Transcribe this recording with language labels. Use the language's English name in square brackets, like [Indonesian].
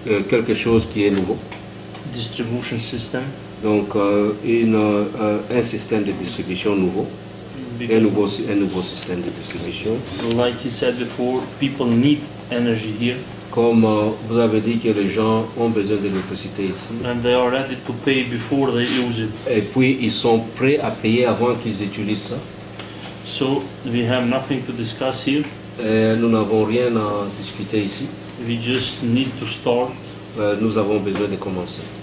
[French] quelque chose qui est nouveau. [English] distribution system. [French] Donc un système de distribution nouveau. Un nouveau système de distribution. [English] Like you said before, people need energy here. [French] Comme vous avez dit que les gens ont besoin d'électricité ici. [English] And they are ready to pay before they use it. [French] Et puis ils sont prêts à payer avant qu'ils utilisent ça. [English] So we have nothing to discuss here. [French] Nous n'avons rien à discuter ici. [English] We just need to start. [French] Nous avons besoin de commencer.